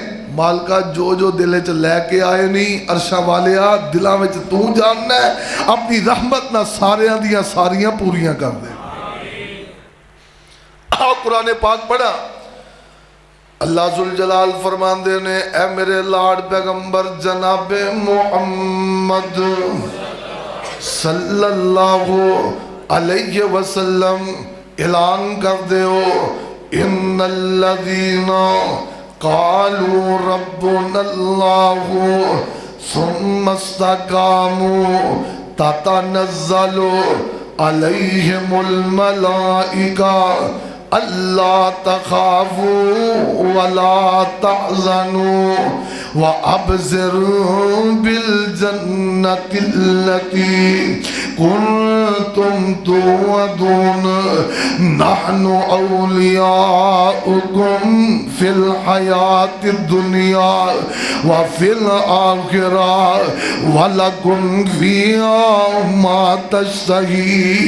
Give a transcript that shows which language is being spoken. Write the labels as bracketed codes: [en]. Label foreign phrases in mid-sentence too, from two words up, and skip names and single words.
[pa] مالکا جو جو دل چ لیکے آئے نہیں، عرشا والیا دلوں میں تو جاننا ہے، اپنی رحمت نا ساریاں دیاں ساریاں پوریاں کر دے. آؤ قرآن پاک پڑھاں، اللہ ذوالجلال فرماندے نے، اے میرے لاڈ پیغمبر جنابِ محمد [ar] صلى الله عليه وسلم [pa] اعلان کر دو, [ar] إن الذين قالوا ربنا الله ثم استقاموا تتنزل عليهم الملائكة ألا تخافوا ولا تحزنوا وأبشروا بالجنة التي كنتم توعدون نحن أولياؤكم في الحياة الدنيا وفي الآخرة ولكم فيها ما تشتهي